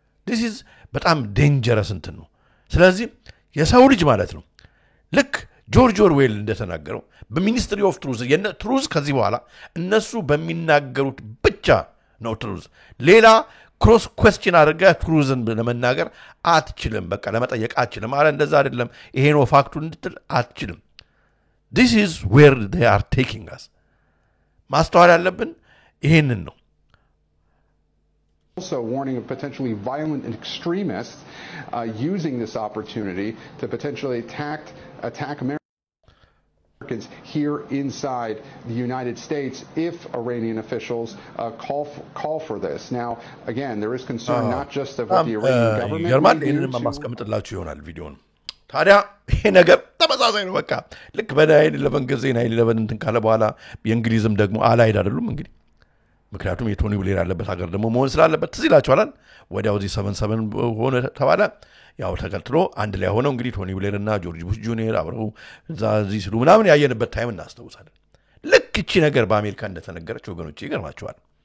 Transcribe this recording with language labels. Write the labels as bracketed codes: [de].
[en] this is [am] በጣም ዴንጀረስ እንትን ነው ስለዚህ የሰው ልጅ ማለት ነው ልክ ጆርጅ ኦርዌል እንደተናገረው በሚኒስትሪ ኦፍ ትሩዝ ከዚህ በኋላ እነሱ በሚናገሩት ብቻ ነው ትሩዝ ሌላ ክሮስ ኩዌስችን አድርጋ ትሩዝን ለመናገር አትችልም በቃ ለመጠየቅ አትችልም አረ እንደዛ አይደለም ይሄ ነው ፋክቱ እንድትል አትችልም [en] this is where they are taking us [am] ማስተዋል ያለብን ይሄንን ነው [en] Also warning of potentially violent extremists using this opportunity to potentially attack Americans here inside the United States if Iranian officials call for this. Now, again, there is concern not just of what the Iranian government may do. [am] ታዲያ ይሄ ነገር ተመሳሳይ ነው በቃ ልክ በ9/11 ጊዜ 9/11 እንትን ካለ በኋላ የእንግሊዝም ደግሞ አላይድ አይደሉም እንግዲህ ምክንያቱም የቶኒ ብሌር ያለበት ሀገር ደግሞ መሆን ስላለበት ትዝ ይላችኋል ወዲያው እዚህ 77 ሆነ ተባለ ያው ተከትሎ አንድ ላይ ሆነው እንግዲህ ቶኒ ብሌር እና ጆርጅ ቡሽ ጁኒየር አብረው እዚህ ሲሉ ምናምን ያየንበት ታይም እናስተውሳለን ልክ እቺ ነገር በአሜሪካ እንደተነገረች ወገኖች ይገርማቸዋል